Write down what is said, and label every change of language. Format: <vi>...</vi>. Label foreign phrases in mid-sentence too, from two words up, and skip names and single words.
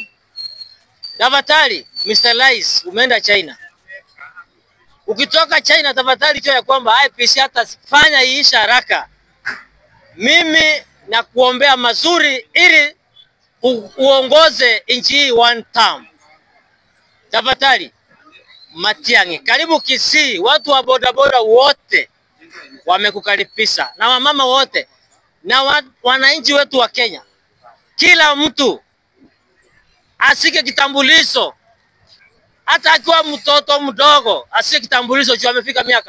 <sw>Tafadhali Mr. Rais, umeenda China. Ukitoka China tafadhali jua ya kwamba IEBC hata fanya iisha haraka. Mimi na kuombea mazuri ili uongoze nchi hii</sw> <en>one term.</en> <sw>Tafadhali Matiang'i, karibu Kisii. Watu wa bodaboda wote wamekukaribisha na wamama wote na wananchi wetu wa Kenya. Kila mtu asike kitambulisho, hata akiwa mtoto mdogo asike kitambulisho juu amefika miaka.</sw>